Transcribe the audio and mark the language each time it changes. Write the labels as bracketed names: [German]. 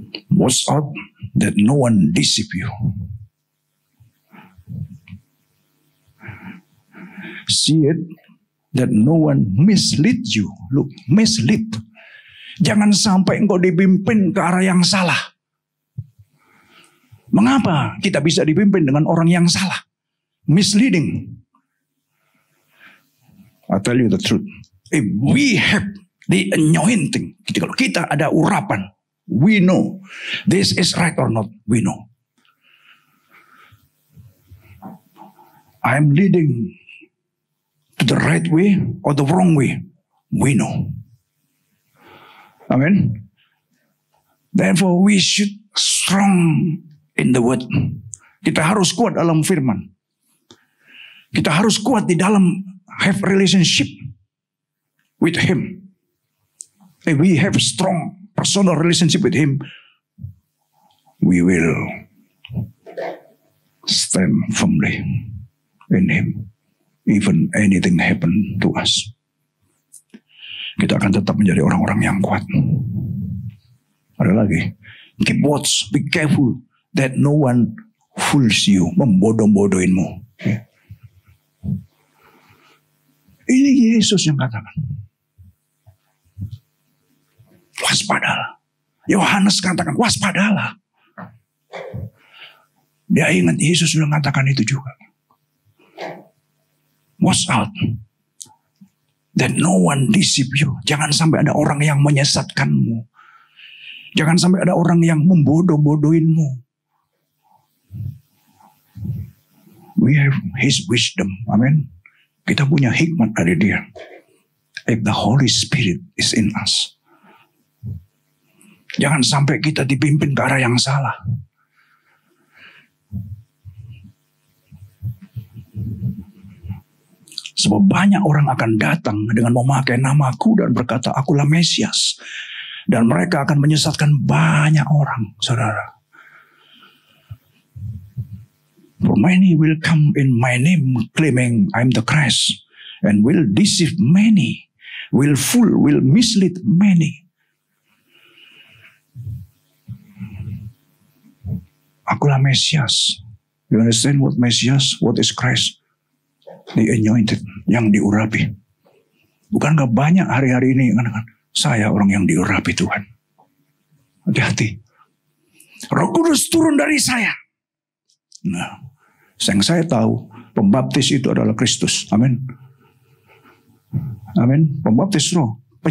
[English] Watch out that no one deceive you. See it that no one mislead you. Look, mislead. [Indonesian] Jangan sampai engkau dipimpin ke arah yang salah. Mengapa kita bisa dipimpin dengan orang yang salah? [English] Misleading. I tell you the truth. If we have the anointing, [Indonesian] kalau kita ada urapan, [English] we know this is right or not. We know. I'm leading to the right way or the wrong way. We know. Amen. Therefore we should strong in the word. [Indonesian] Kita harus kuat dalam firman. Kita harus kuat di dalam [English] have relationship with Him. If we have strong personal relationship with Him, we will stand firmly in Him. Even anything happen to us, [Indonesian] kita akan tetap menjadi orang-orang yang kuat. Ada lagi, [English] keep watch, be careful that no one fools you, [Indonesian] membodoh-bodohinmu. Ini Yesus yang katakan. Waspadalah. Yohanes katakan, waspadalah. Dia ingat Yesus sudah mengatakan itu juga. [English] Watch out that no one deceive you. [Indonesian] Jangan sampai ada orang yang menyesatkanmu. Jangan sampai ada orang yang membodoh-bodohinmu. [English] We have His wisdom. Amen. [Indonesian] Kita punya hikmat dari Dia. [English] If the Holy Spirit is in us. [Indonesian] Jangan sampai kita dipimpin ke arah yang salah. Sebab banyak orang akan datang dengan memakai namaku dan berkata, akulah Mesias. Dan mereka akan menyesatkan banyak orang, saudara. [English] For many will come in my name claiming I'm the Christ. And will deceive many. Will fool, will mislead many. [Indonesian] Akulah Mesias. [English] You understand what Mesias? What is Christ? The anointed, [Indonesian] yang diurapi. Bukankah banyak hari-hari ini yang katakan, saya orang yang diurapi Tuhan. Hati-hati. Roh Kudus turun dari saya. Nah, yang saya tahu, pembaptis itu adalah Kristus. Amin. Amin. Pembaptis roh.